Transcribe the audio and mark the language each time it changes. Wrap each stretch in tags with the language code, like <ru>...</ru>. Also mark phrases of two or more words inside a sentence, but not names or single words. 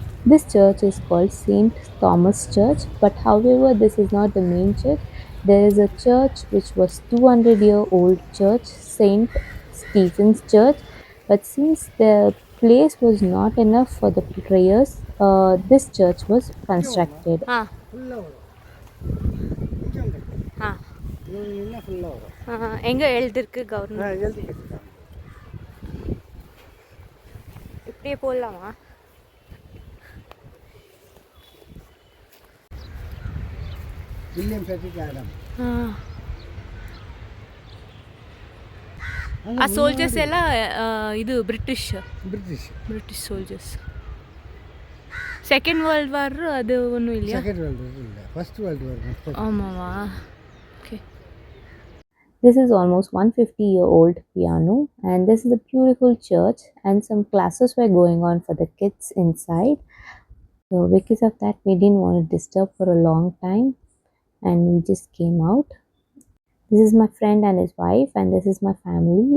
<en>This church is called Saint Thomas Church, but however, this is not the main church. There is a church which was 200-year-old church, Saint Stephen's Church, but since the place was not enough for the prayers, this church was</en> <ta>நிற்கோம்மா</ta> <en>constructed.</en> <ta>ஃபுல்லாக வரும் நிற்க முடியும் இவங்க நின்னா ஃபுல்லாக வரும் எங்கே எழுதிருக்கு கவர்மெண்ட் எழுதி கேட்டுருக்காங்க இப்படியே போடலாமா? வில்லியம் ஃபெட்ரிக் ஆடம்</ta> <kn>ಆ ಸೋಲ್ಜರ್ಸ್ ಎಲ್ಲ ಇದು ಬ್ರಿಟಿಷ್ ಬ್ರಿಟಿಷ್</kn> <en>soldiers. second world war ಅದು</en> <ta>ஒன்னும் இல்லையா?</ta> <en>second world war</en> <ta>இல்லை,</ta> <en>first world war</en> <ta>மட்டும். ஆமாவா? ஓகே.</ta> <en>This is almost 150-year-old piano, and this is a beautiful church, and some classes were going on for the kids inside. So because of that, we didn't want to disturb for a long time, and we just came out. This is my friend and his wife, and this is my family.</en>